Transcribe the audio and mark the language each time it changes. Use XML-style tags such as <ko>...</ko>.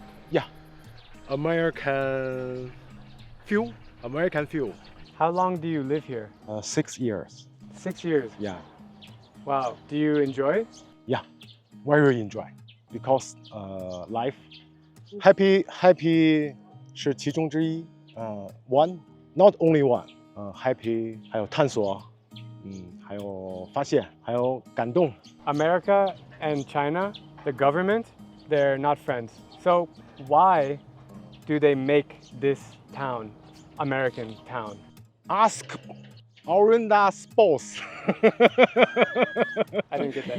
<en>Yeah, American feel. How long do you live here? 6 years. 6 years? Yeah. Wow, do you enjoy? Yeah, very enjoy because life happy</en> <zh>是其中之一。</zh> <en>one not only one. Happy</en> <zh>还有探索，还有发现，还有感动。</zh> <en>America and China, the government, they're not friends. So why do they make this town American town? Ask Orenda's boss. I didn't get that.</en>